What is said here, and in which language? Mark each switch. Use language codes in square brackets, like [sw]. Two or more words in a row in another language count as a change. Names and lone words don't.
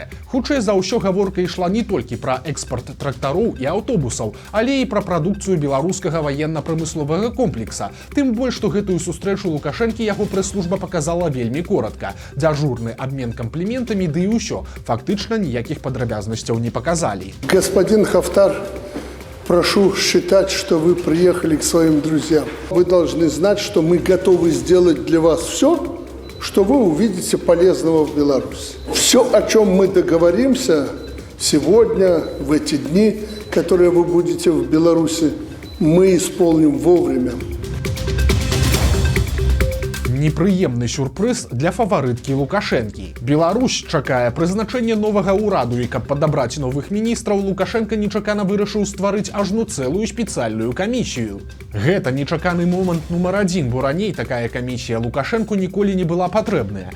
[be] Хутчэй за ўсё гаворка ішла не толькі пра экспарт трактароў і аўтобусаў, але і пра прадукцыю беларускага ваенна-прамысловага комплекса. Тым больш, што гэтую сустрэчу Лукашэнкі яго прэс-служба паказала вельмі коротка. Дзяжурны абмен кампліментамі, ды і ўсё. Фактычна ніякіх падрабязнасцяў не паказалі. [ru] Господин Хафтар, прошу считать, что вы приехали к своим друзьям. Вы должны знать, что мы готовы сделать для вас все, что вы увидите полезного в Беларуси. Все, о чем мы договоримся сегодня, в эти дни, которые вы будете в Беларуси, мы исполним вовремя. [be] Непрыемны сюрпрыз для фаварыткі Лукашэнкі. Беларусь чакае прызначэння новага ўраду, і каб падабраць новых міністраў, Лукашенка нечакана вырашыў стварыць ажно цэлую спецыяльную камісію. Гэта нечаканы момант нумар адзін, бо раней такая камісія Лукашэнку ніколі не была патрэбная.